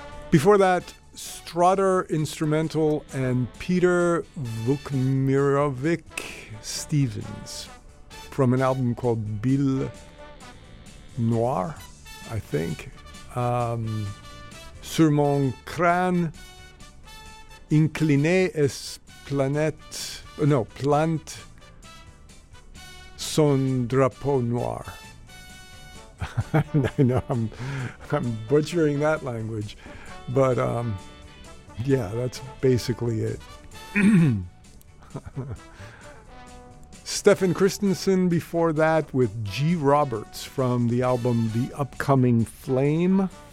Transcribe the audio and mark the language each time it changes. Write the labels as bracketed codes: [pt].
[en] Before that, Strutter Instrumental and Peter Vukmirovic Stevens from an album called Bill Noir, I think. [fr] Sur mon crâne, incliné est plante son drapeau noir. [en] I know I'm butchering that language. But, yeah, that's basically it. Stefan Christensen before that with G. Roberts from the album The Upcoming Flame.